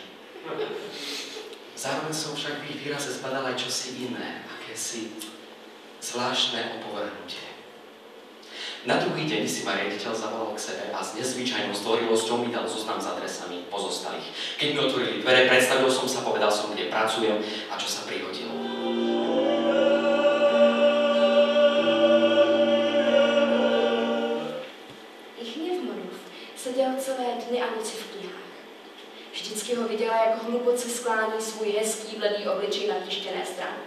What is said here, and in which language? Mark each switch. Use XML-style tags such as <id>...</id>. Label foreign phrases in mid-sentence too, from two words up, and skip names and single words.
<sk>Zároveň som však v ich výraze zbadal aj čosi iné, akési zvláštne opovrhnutie. Na druhý deň si ma riaditeľ zavolal k sebe a s nezvyčajnou zdvorilosťou mi dal zoznam s adresami pozostalých. Keď mi otvorili dvere, predstavil som sa, povedal som, kde pracujem a čo sa prihodilo.</sk> <cs>Seděl celé dny a noci v knihách. Vždycky ho viděla, jak hluboce sklání svůj hezký bledý obličej na tištěné stránky.</cs>